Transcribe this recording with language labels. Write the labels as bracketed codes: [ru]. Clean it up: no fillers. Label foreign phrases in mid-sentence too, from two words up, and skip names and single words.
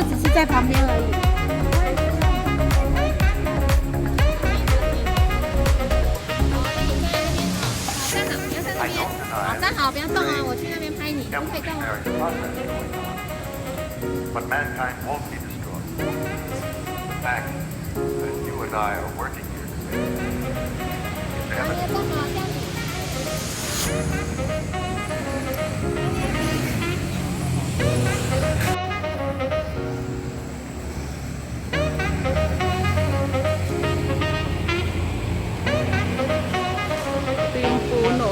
[zh] 在旁边而已。好，站好，不要动啊！我去那边拍你，不可以动啊。 [en] But mankind won't be destroyed. The fact that you and I are working here today is [zh] 好，你 [en] evidence. [zh] 站好，这样子。 [tl] Ito yung puno.